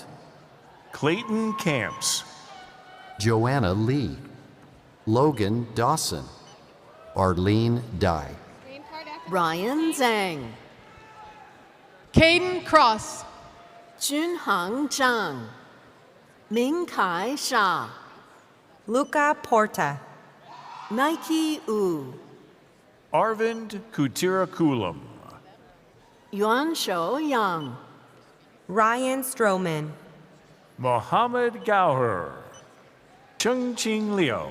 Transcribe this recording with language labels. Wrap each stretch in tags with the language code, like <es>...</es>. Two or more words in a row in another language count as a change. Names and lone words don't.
<en>Clayton Camps, Joanna Lee, Logan Dawson, Arlene Dye, Ryan Zhang. Caden Cross. Junhang Zhang. Ming Kai Sha. Luca Porta, Nike Wu. Arvind Kutirakulam, Yuan Shou Yang. Ryan Stroman, Mohammed Gauher, Chung Ching Leo,</en>